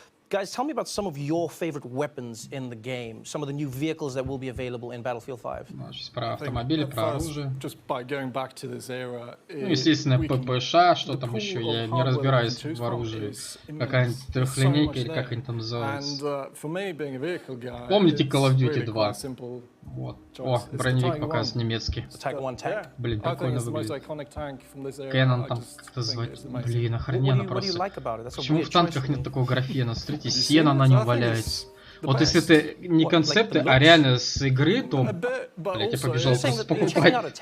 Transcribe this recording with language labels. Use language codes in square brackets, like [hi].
[en] Guys, tell me about some of your favorite weapons in the game, some of the new vehicles that will be available in Battlefield 5. [ru] Сейчас про автомобили, про оружие. Ну, естественно, ППШ, что там еще, я не разбираюсь в оружии. Какая-нибудь трехлинейка или как они там называются. Помните Call of Duty 2? Вот. О, броневик показывает немецкий. Блин, прикольно выглядит. Кэнон там как-то звать. Блин, охрененно просто. Почему в танках нет такого графена? Смотрите, сено на нем валяется. Вот если это не концепты, а реально с игры, то, блядь, я побежал просто покупать.